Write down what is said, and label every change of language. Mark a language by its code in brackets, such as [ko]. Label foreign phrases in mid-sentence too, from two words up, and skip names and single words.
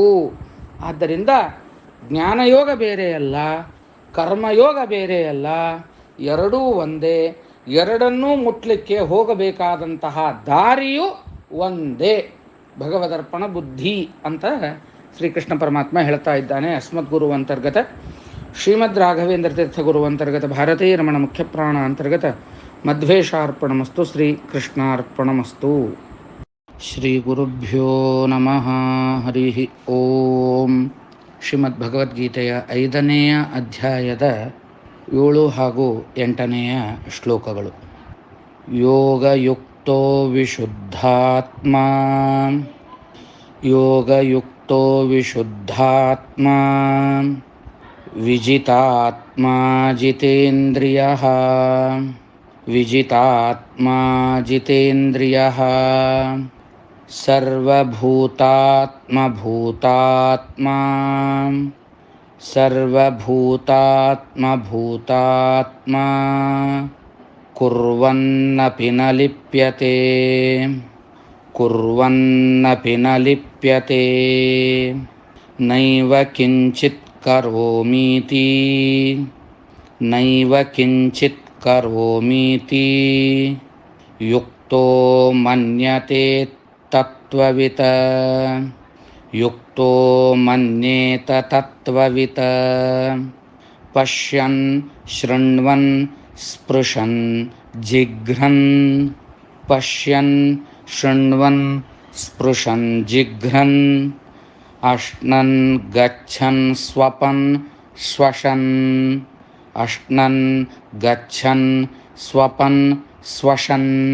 [kn] ಆದ್ದರಿಂದ ಜ್ಞಾನಯೋಗ ಬೇರೆಯಲ್ಲ, ಕರ್ಮಯೋಗ ಬೇರೆಯಲ್ಲ, ಎರಡೂ ಒಂದೇ. ಎರಡನ್ನೂ ಮುಟ್ಲಿಕ್ಕೆ ಹೋಗಬೇಕಾದಂತಹ ದಾರಿಯು ಒಂದೇ, ಭಗವದರ್ಪಣ ಬುದ್ಧಿ ಅಂತ ಶ್ರೀಕೃಷ್ಣ ಪರಮಾತ್ಮ ಹೇಳ್ತಾ ಇದ್ದಾನೆ. [sa] ಅಸ್ಮದ್ ಗುರು ಅಂತರ್ಗತ ಶ್ರೀಮದ್ ರಾಘವೇಂದ್ರ ತೀರ್ಥ ಗುರು ಅಂತರ್ಗತ ಭಾರತೀಯ ರಮಣ ಮುಖ್ಯ ಪ್ರಾಣ ಅಂತರ್ಗತ ಮಧ್ವೇಶಾರ್ಪಣಮಸ್ತು. ಶ್ರೀ ಕೃಷ್ಣಾರ್ಪಣಮಸ್ತು. ಶ್ರೀ ಗುರುಭ್ಯೋ ನಮಃ. ಹರಿ ಓಂ. [kn] ಶ್ರೀಮದ್ ಭಗವದ್ಗೀತೆಯ 5ನೆಯ ಅಧ್ಯಾಯದ 7 ಹಾಗೂ 8ನೆಯ ಶ್ಲೋಕಗಳು. [sa] ಯೋಗಯುಕ್ತೋ ವಿಶುದ್ಧಾತ್ಮಾ ವಿಜಿತಾತ್ಮಾ ಜಿತೇಂದ್ರಿಯಃ ಸರ್ವಭೂತಾತ್ಮಭೂತಾತ್ಮಾ ಕುರ್ವನ್ನಪಿ ನ ಲಿಪ್ಯತೆ ನೈವ ಕಿಂಚಿತ್ ಕರೋಮೀತಿ ಯುಕ್ತೋ ಮನ್ಯತೆ ತತ್ವವಿತ್ ಯುಕ್ತೋ ಮನ್ಯೇತ ತತ್ವವಿತ್ ಪಶ್ಯನ್ ಶೃಣ್ವನ್ ಸ್ಪೃಶನ್ ಜಿಘ್ರನ್ ಪಶ್ಯನ್ ಶೃಣ್ವನ್ ಸ್ಪೃಶನ್ ಜಿಘ್ರನ್ ಅಶ್ನನ್ ಗಚ್ಚನ್ ಸ್ವಪನ್ ಶ್ವಸನ್ ಅಶ್ನನ್ ಗಚ್ಚನ್ ಸ್ವಪನ್ ಶ್ವಸನ್